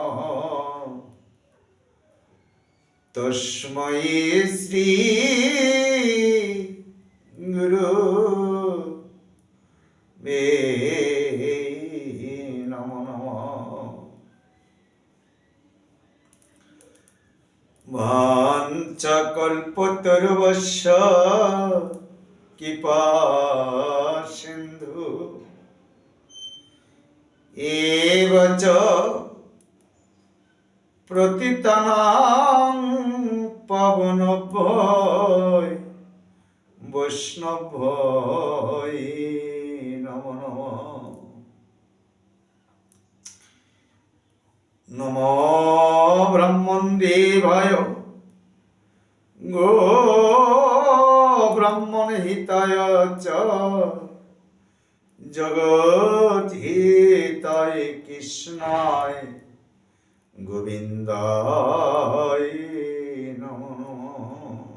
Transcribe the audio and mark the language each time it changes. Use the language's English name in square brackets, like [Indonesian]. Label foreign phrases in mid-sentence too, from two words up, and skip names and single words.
[Sanskrit] তস্मै শ্রী গুরুবে নমঃ। বাঞ্ছাকল্পতরুভ্যশ্চ কৃপা সিন্ধু এব চ পতিতানাং পাবনেভ্যো বৈষ্ণভ্যো নমো নমঃ। নমো ব্রহ্মণদেবায় গো ব্রাহ্মণহিতায় চ জগদ্ধিতায় কৃষ্ণায় গোবিন্দায় নমো নমঃ।